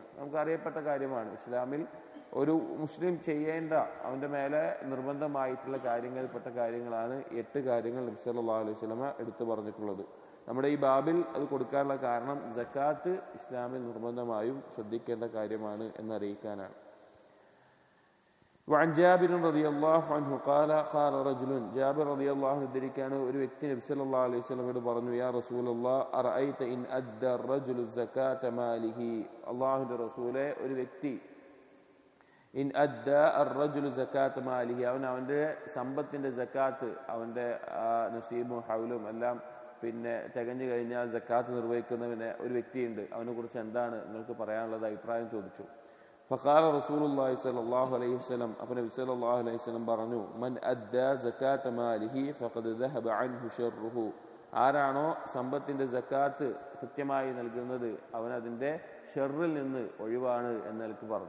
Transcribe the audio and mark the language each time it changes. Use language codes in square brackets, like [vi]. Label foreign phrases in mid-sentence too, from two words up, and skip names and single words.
[ml] നമുക്ക് അറിയപ്പെട്ട കാര്യമാണ്, ഇസ്ലാമിൽ ഒരു മുസ്ലിം ചെയ്യേണ്ട അവൻ്റെ മേലെ നിർബന്ധമായിട്ടുള്ള കാര്യങ്ങളിൽപ്പെട്ട കാര്യങ്ങളാണ് 8 കാര്യങ്ങൾ നബി [ar] صلى الله عليه وسلم [ml] എടുത്തു പറഞ്ഞിട്ടുള്ളത്. നമ്മുടെ ഈ ബാബിൽ അത് കൊടുക്കാനുള്ള കാരണം സക്കാത്ത് ഇസ്ലാമിൽ നിർബന്ധമായും ശ്രദ്ധിക്കേണ്ട കാര്യമാണ് എന്നറിയിക്കാനാണ്. [ar] وعن جابر رضي الله عنه قال قال رجل, [ml] ജാബിർ [ar] رضي الله عنه [ml] ഉദ്ധരിക്കുകയാണ്, ഒരു വ്യക്തി നബി [ar] صلى الله عليه وسلم [ml] പറഞ്ഞു [ar] يا رسول الله أرأيت إن أدى الرجل زكاة ماله. [ml] അല്ലാഹുവിൻ്റെ റസൂലേ, ഒരു വ്യക്തി [ar] إن أدى الرجل زكاة ماله, [ml] അവൻ്റെ സമ്പത്തിൻ്റെ സക്കാത്ത്, അവൻ്റെ നസീബും ഹൗലും എല്ലാം പിന്നെ തികഞ്ഞു കഴിഞ്ഞാൽ സക്കാത്ത് നിർവഹിക്കുന്നവന് ഒരു വ്യക്തിയുണ്ട്, അവനെ കുറിച്ച് എന്താണ് നിങ്ങൾക്ക് പറയാനുള്ളത് അഭിപ്രായം ചോദിച്ചു. [ar] فقال رسول الله صلى الله عليه وسلم, [ml] അപ്പോൾ നബി [ar] صلى الله عليه وسلم [ml] പറഞ്ഞു, [ar] من أدى زكاة ماله فقد ذهب عنه شره, [ml] ആരാണോ സമ്പത്തിന്റെ സക്കാത്ത് കൃത്യമായി നൽകുന്നത് അവൻ അതിന്റെ ഷെറിൽ നിന്ന് ഒഴിവാണ് എന്ന് എനിക്ക് പറഞ്ഞു.